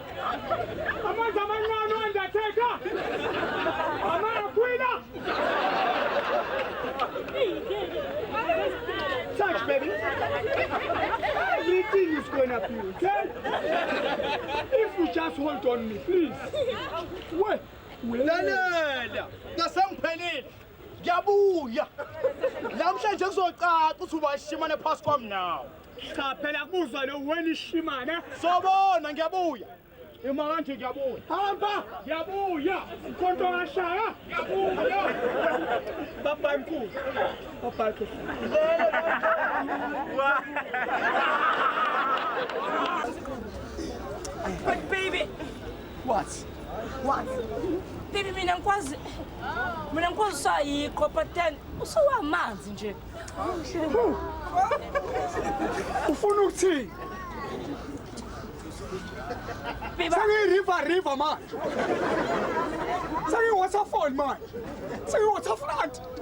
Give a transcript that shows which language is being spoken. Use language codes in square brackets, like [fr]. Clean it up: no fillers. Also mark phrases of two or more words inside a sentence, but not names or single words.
[zu] Amanzi amancane Undertaker! Amakwila! [en] Touch, baby! Everything is going to be okay? If you just hold on me, please. Wait! [zu] Lalela ngasemphelile ngiyabuya namhlanje kuzocaca ukuthi ubashimane phasi kwami nawe Cha phela kuzwa lo wena ishimane sobona ngiyabuya ima kanje ngiyabuya hamba ngiyabuya ikhonto ngashaya ngiyabuya baba mkhulu baba mkhulu [en] but baby What? [zu] baby mina ngikwazi sayikho [en] but then [zu] usuwamanzi nje Ufuna ukuthini? River manje. Waterfall manje. Waterfront.